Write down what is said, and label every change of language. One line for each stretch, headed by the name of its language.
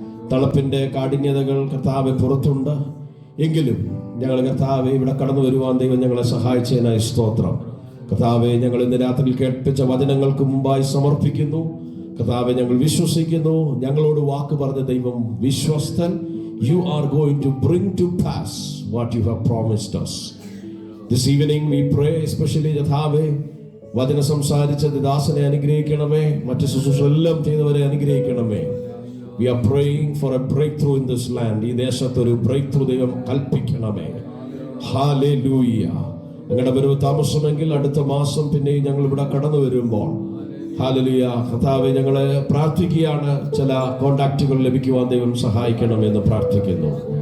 Malayalam: തണുപ്പിന്റെ കാഠിന്യതകൾ കർത്താവെ പുറത്തുണ്ട്, എങ്കിലും ഞങ്ങൾ കർത്താവെ ഇവിടെ കടന്നു വരുവാൻ ദൈവം ഞങ്ങളെ സഹായിച്ചതിനായി സ്തോത്രം. കർത്താവെ, ഞങ്ങൾ ഇന്ന് രാത്രിയിൽ കേൾപ്പിച്ച വചനങ്ങൾക്ക് മുമ്പായി സമർപ്പിക്കുന്നു. കർത്താവെ, ഞങ്ങൾ വിശ്വസിക്കുന്നു, ഞങ്ങളോട് വാക്ക് പറഞ്ഞ ദൈവം വിശ്വസ്തൻ.
English: You are going to bring to pass what you have promised us. This evening we pray especially
Malayalam: കർത്താവേ, വചനം സംസാരിച്ച ദാസനെ അനുഗ്രഹിക്കണമേ, മറ്റു ശുശ്രൂഷയെല്ലാം ചെയ്തവരെ അനുഗ്രഹിക്കണമേ. We are praying for a breakthrough in this land. ഈ ദേശത്ത് ഒരു breakthrough ദൈവം കൽപ്പിക്കണമേ. Hallelujah. ഞങ്ങളുടെ വരവ് താമസമെങ്കിൽ അടുത്ത മാസം പിന്നെയും ഞങ്ങൾ ഇവിടെ കടന്നു വരുമ്പോൾ ഹല്ലേലൂയ കർത്താവേ, ഞങ്ങളെ പ്രാർത്ഥിക്കുകയാണ്, ചില കോണ്ടാക്റ്റുകൾ ലഭിക്കുവാൻ ദൈവം സഹായിക്കണമെന്ന് പ്രാർത്ഥിക്കുന്നു.